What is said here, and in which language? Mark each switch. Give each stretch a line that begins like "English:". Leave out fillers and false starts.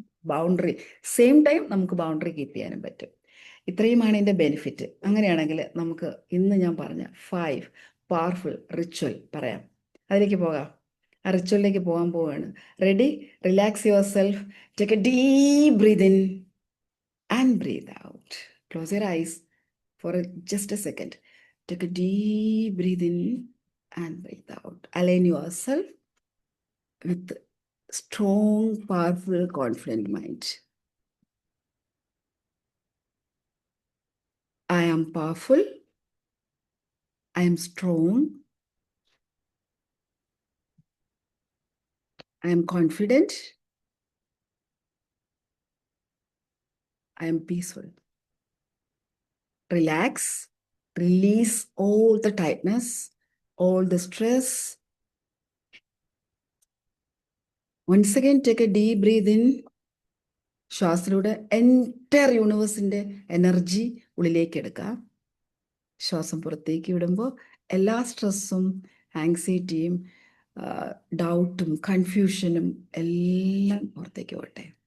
Malayalam: Boundary same time നമുക്ക് boundary keep ചെയ്യാനും പറ്റും. ഇത്രയുമാണ് ഇതിൻ്റെ ബെനിഫിറ്റ്. അങ്ങനെയാണെങ്കിൽ നമുക്ക് ഇന്ന് ഞാൻ പറഞ്ഞ 5 പവർഫുൾ റിച്വൽ പറയാം. അതിലേക്ക് പോകാം. ആ റിച്വലിലേക്ക് പോകാൻ പോവുകയാണ്. Ready?
English: Relax yourself. Take a deep breath in and breathe out. Close your eyes for just a second. Take a deep breath in and breathe out. Align yourself with strong, powerful, confident mind. I am powerful. I am strong. I am confident. I am peaceful. Relax. Release all the tightness, all the stress. Once again, take a deep breath in.
Malayalam: ശ്വാസത്തിലൂടെ entire യൂണിവേഴ്സിൻ്റെ energy ഉള്ളിലേക്ക് എടുക്കുക. ശ്വാസം പുറത്തേക്ക് വിടുമ്പോൾ എല്ലാ സ്ട്രെസ്സും, ആങ്സൈറ്റിയും, ഡൗട്ടും, കൺഫ്യൂഷനും എല്ലാം പുറത്തേക്ക് പോട്ടെ.